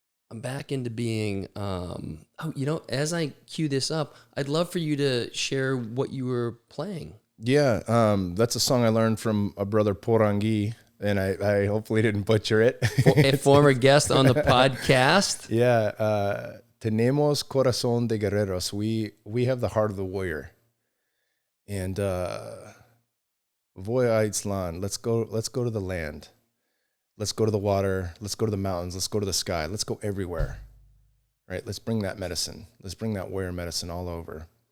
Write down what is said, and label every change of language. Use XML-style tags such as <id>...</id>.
<en>I'm back into being, as I cue this up, I'd love for you to share what you were playing. Yeah, that's a song I learned from a brother Porangi, and I hopefully didn't butcher it. A former guest on the podcast.</en> <es>Yeah, tenemos corazón de guerreros.</es> <en>We have the heart of the warrior. And</en> <es>voy a Itzlan.</es> <en>Let's go to the land. Let's go to the water. Let's go to the mountains. Let's go to the sky. Let's go everywhere. Right? Let's bring that medicine. Let's bring that warrior medicine all over.</en>